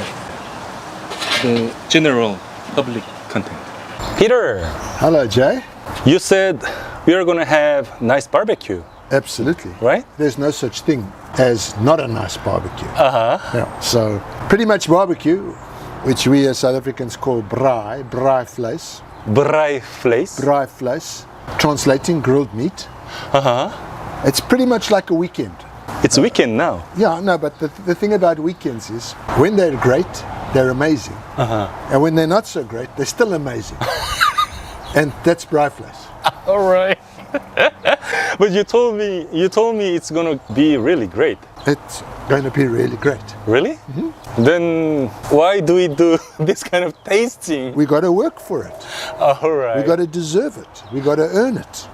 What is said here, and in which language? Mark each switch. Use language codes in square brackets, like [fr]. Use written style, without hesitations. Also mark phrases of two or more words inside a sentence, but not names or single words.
[en] The general public content. Peter, Hello, Jay. you said we are gonna have nice barbecue, Absolutely. right? There's no such thing as not a nice barbecue. Uh-huh. Yeah. So pretty much barbecue, which we as South Africans call [af] braai vlees. Braai vlees. Braai vlees, [en] translating grilled meat. Uh-huh. It's pretty much like a weekend. It's weekend now. Yeah, no, but the thing about weekends is when they're great, they're amazing. Uh-huh. And when they're not so great, they're still amazing. And that's [af] braai vlees. [en] All right. But you told me it's gonna be really great. It's going to be really great. Really? Mm-hmm. Then why do we do this kind of tasting? We got to work for it. All right. We got to deserve it. We got to earn it.